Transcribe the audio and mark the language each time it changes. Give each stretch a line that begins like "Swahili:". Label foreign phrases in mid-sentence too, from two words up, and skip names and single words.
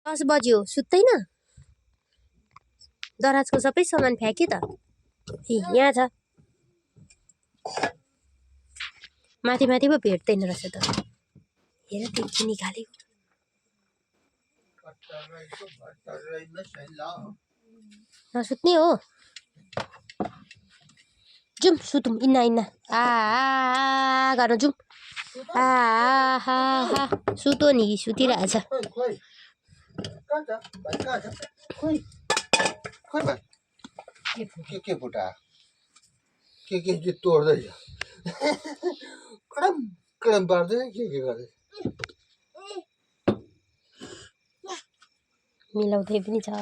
Nepali: 10 बज्यो सुत्दैन दराजको सबै सामान फ्याक्यो त ए यहाँ छ माथि माथि पो भेट्दैन रहेछ त हेर त्यो निकालेको नसुत्ने हो जुम सुतौँ इन्ना इन्ना आ गर्न जुम आ हा हा सुतो नि सुतिरहेछ के फुटा के तोड्दैछ कडम कडम पार्दैन के गर्दै मिलाउँदै पनि छ